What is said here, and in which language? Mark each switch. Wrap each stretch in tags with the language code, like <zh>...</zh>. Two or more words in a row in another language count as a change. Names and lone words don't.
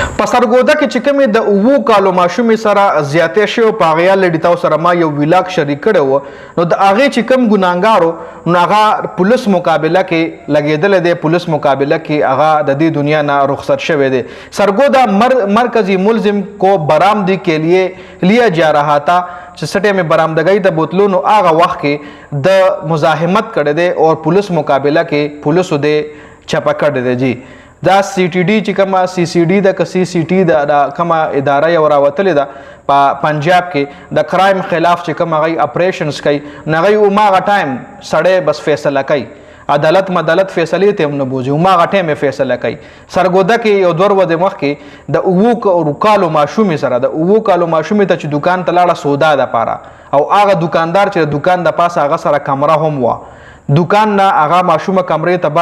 <ps>په سرګوده کې چې کومې د 9 کالو ماشومې سره زیاتې شوی په هغې یاد تاسو سره ما یو ویلاګ شریک کړی و نو د هغې چې کوم ګناهګار نو هغه پولیس مقابله کې لګېدلی دی پولیس مقابله کې هغه د دې دنیا نه رخصت شوی دی</ps> <ur>سرگودا مرکزی ملزم کو برآمدی کے لیے لیا جا رہا تھا</ur> <ps>چې سټې میں برآمدګۍ د بوتلو نو هغه وخت کې د مزاحمت کړی دی او پولیس مقابله کې پولیسو دې چپه کړی دی جی دا سی ټي ډي چې کومه سی سی ډي د سی سی ټي د کومه اداره یو راوتلې ده په پنجاب کې د کرایم خلاف چې کوم هغوی اپریشنز کوي نو هغوی هماغه ټایم سړی بس فیصله کوي عدالت مدالت فیصلې ته هم نه بوځي هماغه ټایم یې فیصله کوي سرګوده کې یو 2 ورځې مخکې د 9 کالو ماشومې سره د 9 کالو ماشومې ته چې دکان ته لاړه سودا دپاره او هغه دکاندار چې د دکان د پاسه هغه سره کمره هم وه دکان نه هغه ماشومه کمرې ته</ps>